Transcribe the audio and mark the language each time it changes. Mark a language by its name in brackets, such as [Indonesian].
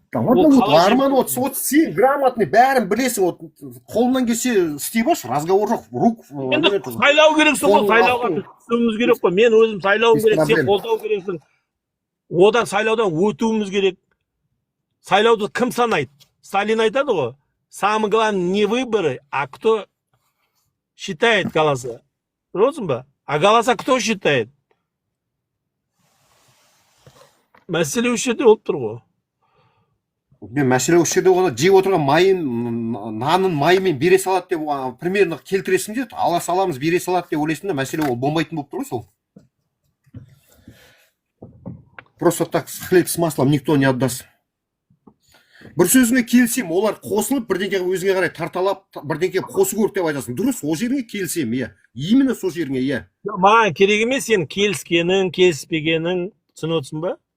[Kazakh] Арман, сен грамотный, бәрін білесің, қолынан келсе істей баш, разговор жоқ, рук. Енді сайлау керексің ғой, сайлауға түсуіміз керек қой. Мен өзім сайлауым керек, сен қолдау керексің. Одан сайлаудан өтуіміз керек. Сайлауды кім санайды? Сталин айтады ғой. [Russian] Самый главный не выборы, а кто считает голоса. [Kazakh] Розын ба? [Russian] А голоса кто считает? [Kazakh] Мәселе осы жерде болып тұр ғой. Мен мәселе осы жерде оны жеп отырған майын, нанын майымен бере салады деп примерно келтіресің де, ала саламыз бере салады деп ойлайсың да, мәселе ол болмайтын болып тұр ғой сол. [Russian] Просто так хлеб с маслом никто не отдаст. [Kazakh] Бір сөзіңе келсем, олар қосылып, бірдеңке өзіңе қарай тарталап, бірдеңке қосу көріп деп айтасың. Дұрыс, о жеріңе келсем, иә. Именно сол жеріңе, иә. Маған керек емес сен келіскенің, келіспегенің, түсініп отырсың ба?